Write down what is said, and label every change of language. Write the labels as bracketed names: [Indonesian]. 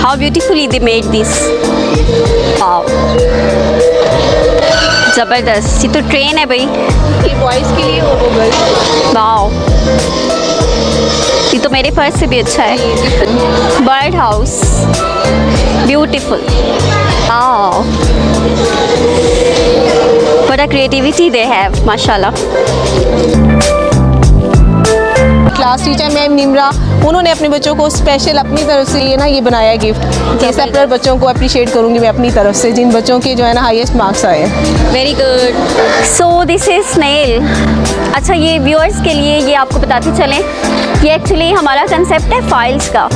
[English] How beautifully they made this. [Urdu] واو زبردست. یہ تو ٹرین ہے بھائی، بوائز کے لیے وہ گرلز. واو یہ تو میرے پرس سے بھی اچھا ہے. [English] Bird house beautiful. Wow what a creativity they have ماشاءاللہ. [Urdu] کلاس ٹیچر میم نمرا، انہوں نے اپنے بچوں کو اسپیشل اپنی طرف سے یہ بنایا گفٹ. یہ سب بچوں کو اپریشیٹ کروں گی میں اپنی طرف سے، جن بچوں کے جو ہے نا ہائیسٹ مارکس آئے. [English] Very good. So this is snail. [Urdu] اچھا یہ ویورس کے لیے یہ آپ کو بتاتے چلیں، یہ ایکچولی ہمارا کنسیپٹ ہے فائلس کا.